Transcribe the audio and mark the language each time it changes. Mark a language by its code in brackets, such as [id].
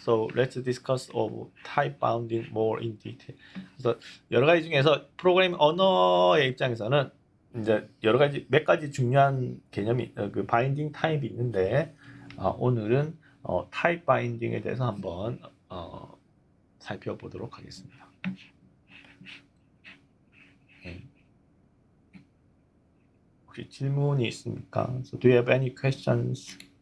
[en] So let's discuss of type binding more in detail. [ko] 그래서 여러 가지 중에서 프로그래밍 언어의 입장에서는 이제 여러 가지 몇 가지 중요한 개념이 그 바인딩 타입이 있는데 오늘은 타입 바인딩에 대해서 한번 살펴보도록 하겠습니다. 혹시 질문이 있습니까? [en] So do you have any questions?